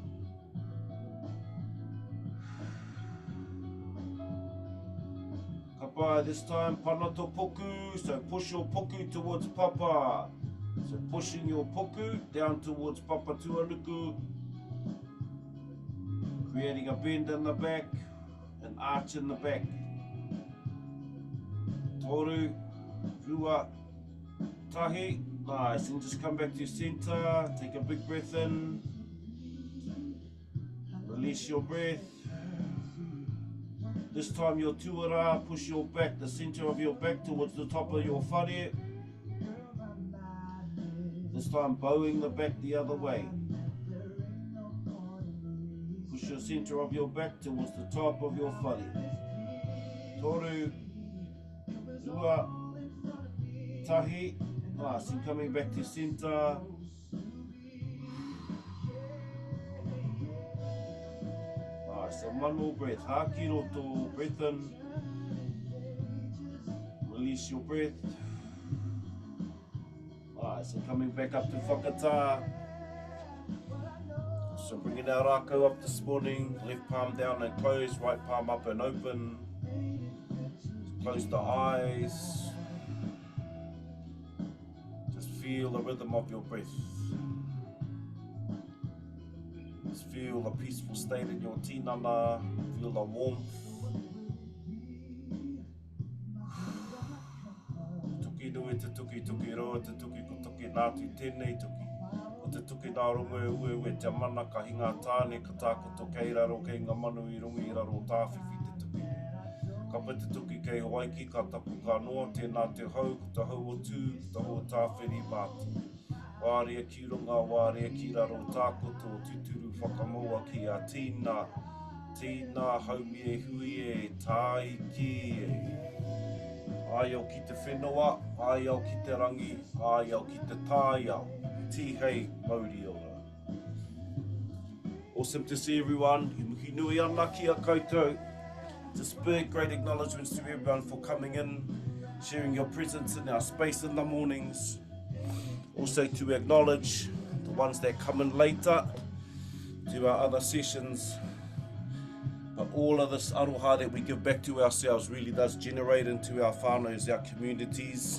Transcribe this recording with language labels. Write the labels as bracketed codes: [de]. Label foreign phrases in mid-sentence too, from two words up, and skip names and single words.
[en] Kapa, this time [mi] panato poku, [en] so push your poku towards papa. So pushing your poku down towards [mi] papa tuanuku. [en] Creating a bend in the back, an arch in the back. [mi] Toru, rua, tahi. [en] Nice, and just come back to center, take a big breath in. Release your breath. This time your tuara, push your back, the center of your back towards the top of your whare. This time bowing the back the other way. Push your center of your back towards the top of your whare. [mi] Toru, rua, tahi. [en] Nice, and coming back to center. Nice, and one more breath. [mi] Hā ki roto, [en] breath in. Release your breath. Nice, and coming back up to whakatā. So bringing our Rakau up this morning. Left palm down and close, right palm up and open. Close the eyes. Just feel the rhythm of your breath. Just feel the peaceful state in your tinana. Feel the warmth. [mi] Tuki nui te tuki tuki roa, te tuki ko tuki nātu tēnei tuki. Ko te tuki nā rongo e ue ue te mana ka hinga tāne ka tākoto kei raro kei ngā manu I rungi I raro tāwhiwhi te tuki. Ka pa te tuki kei Hawaiki, ka tapu ka noa, tēnā te hau, ko te hau o tū, ko te hau o tāwhiri mātu. Wārea ki runga, wārea ki raro tākoto, tuturu whakamoa ki a tīna. Tīna haumi e hui e, tāi ki e. Ai au ki te whenua, ai au ki te rangi, ai au ki te tāiau. Tihei Māori ora. [en] Awesome to see everyone. [mi] I muhi nui ana ki a koutou. [en] Just big, great acknowledgements to everyone for coming in, sharing your presence in our space in the mornings. Also to acknowledge the ones that come in later to our other sessions. But all of this aroha that we give back to ourselves really does generate into our whānaus, our communities.